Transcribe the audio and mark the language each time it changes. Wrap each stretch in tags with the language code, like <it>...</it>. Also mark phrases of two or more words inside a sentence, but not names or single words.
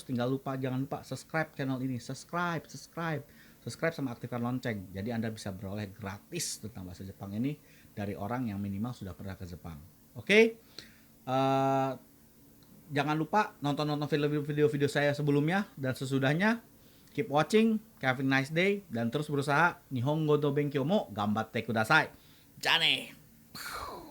<id>Jangan lupa subscribe channel ini. Subscribe sama aktifkan lonceng. Jadi Anda bisa beroleh gratis tentang bahasa Jepang ini dari orang yang minimal sudah pernah ke Jepang. Oke? Jangan lupa nonton video-video saya sebelumnya dan sesudahnya.</id> <en>Keep watching, have a nice day,</en> <id>dan terus berusaha</id> <ja>日本語の勉強も頑張ってください。じゃね!</ja>